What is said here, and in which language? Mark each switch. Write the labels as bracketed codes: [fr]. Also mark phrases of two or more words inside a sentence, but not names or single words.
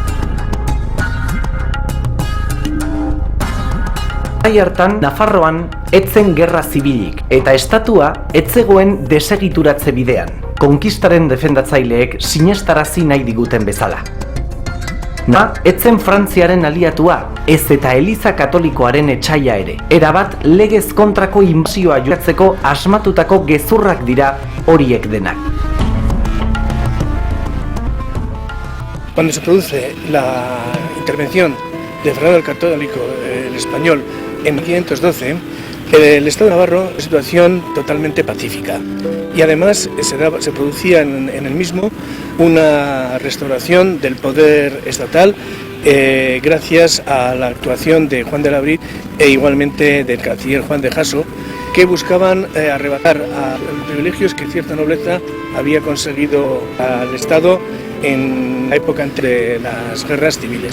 [eu] Gai hartan Nafarroan etzen gerra zibilik eta estatua etzegoen desegituratze bidean, konkistaren defendatzaileek sinestarazi nahi diguten bezala. Etzen Frantziaren aliatua, ez eta Eliza Katolikoaren etsaia ere. Erabat legez kontrako inbasioa joatzeko asmatutako gezurrak dira horiek denak. [es] Cuando se produce la intervención de Fernando el Católico, el español, en 1512, el Estado de Navarro es una situación totalmente pacífica y además se producía en el mismo una restauración del poder estatal gracias a la actuación de Juan de Labrit e igualmente del canciller Juan de Jasso, que buscaban arrebatar a los privilegios que cierta nobleza había conseguido al Estado en la época entre las guerras civiles.